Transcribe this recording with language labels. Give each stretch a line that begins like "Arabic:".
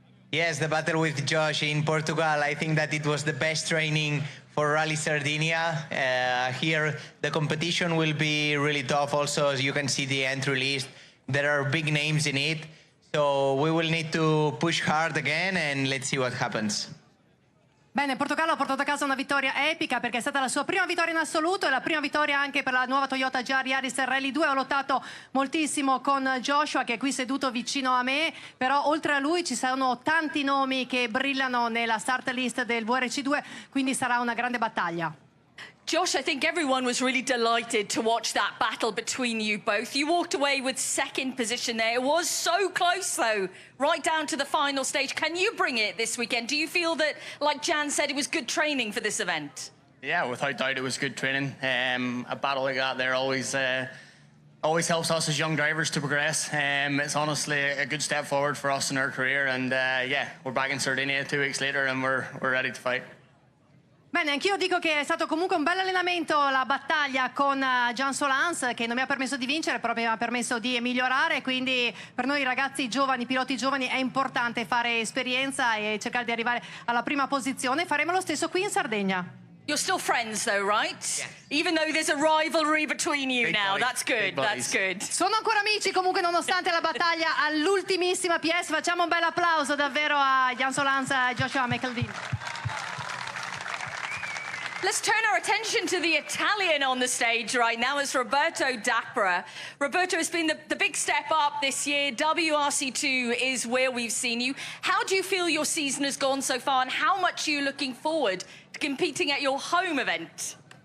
English: Yes, the battle with Josh in Portugal, I think that it was the best training for Rally Sardinia. Here, the competition will be really tough also, as you can see the entry list. There are big names in it, so we will need to push hard again and let's see what happens.
Italian: Bene, Portogallo ha portato a casa una vittoria epica perché è stata la sua prima vittoria in assoluto e la prima vittoria anche per la nuova Toyota GR Yaris Rally 2. Ho lottato moltissimo con Joshua che è qui seduto vicino a me, però oltre a lui ci sono tanti nomi che brillano nella start list del WRC 2, quindi sarà una grande battaglia.
English: Josh, I think everyone was really delighted to watch that battle between you both. You walked away with second position there. It was so close, though, right down to the final stage. Can you bring it this weekend? Do you feel that, like Jan said, it was good training for this event? Yeah, without doubt it was good training. A battle like that there always helps us as young drivers to progress. It's honestly a good step forward for us in our career. And yeah, we're back in Sardinia 2 weeks later and we're ready to fight.
Italian: Bene, anch'io dico che è stato comunque un bel allenamento la battaglia con Jan Solans, che non mi ha permesso di vincere, però mi ha permesso di migliorare, quindi per noi ragazzi giovani, piloti giovani, è importante fare esperienza e cercare di arrivare alla prima posizione. Faremo lo stesso qui in Sardegna.
English: You're still friends though, right? Yes. Even though there's a rivalry between you now. That's good, that's good.
Italian: Sono ancora amici comunque nonostante la battaglia all'ultimissima PS. Facciamo un bel applauso davvero a Jan Solans e Joshua McAlean.
English: Let's turn our attention to the Italian on the stage right now. It's Roberto Dapra. Roberto, has been the big step up this year. WRC2 is where we've seen you. How do you feel your season has gone so far, and how much are you looking forward to competing at your home event?